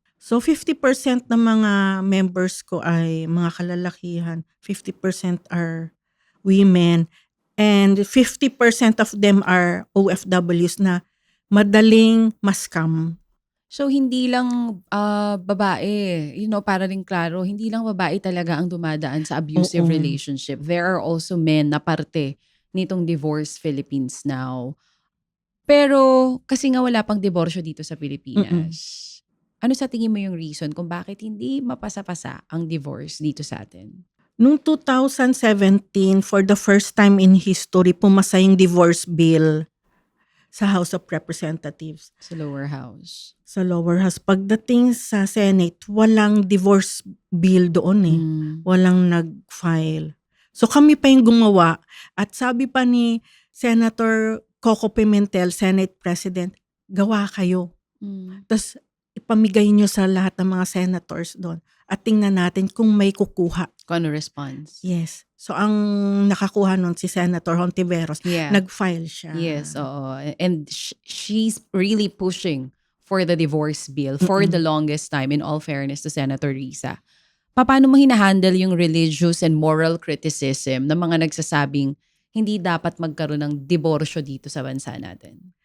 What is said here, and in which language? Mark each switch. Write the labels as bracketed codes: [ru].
[tl] So 50% ng mga members ko ay mga kalalakihan. [en] 50% are women. And 50% of them are OFWs [tl] na madaling ma-scam. So hindi lang babae, para rin klaro, hindi lang babae talaga ang dumadaan sa abusive relationship. [en] There are also men [tl] na parte nitong [en] Divorce Philippines Now. [tl] Pero kasi nga wala pang diborsyo dito sa Pilipinas. Ano sa tingin mo yung reason kung bakit hindi mapasa-pasa ang divorce dito sa atin? Noong 2017, [en] for the first time in history, [tl] pumasa yung divorce bill sa House of Representatives. Sa lower house. Sa lower house. Pagdating sa Senate, walang divorce bill doon Walang nag-file. So kami pa yung gumawa. At sabi pa ni Senator Coco Pimentel, Senate President, gawa kayo. Tapos ipamigay nyo sa lahat ng mga senators doon. At tingnan natin kung may kukuha. Kung ano response. [en] Yes. [tl] So ang nakakuha nun si Senator Hontiveros, nag-file siya. Yes, oo. [en] And she's really pushing for the divorce bill for the longest time, in all fairness to Senator Risa. [tl] Paano mo hinahandle yung [en] religious and moral criticism [tl] ng mga nagsasabing hindi dapat magkaroon ng diborsyo dito sa bansa natin?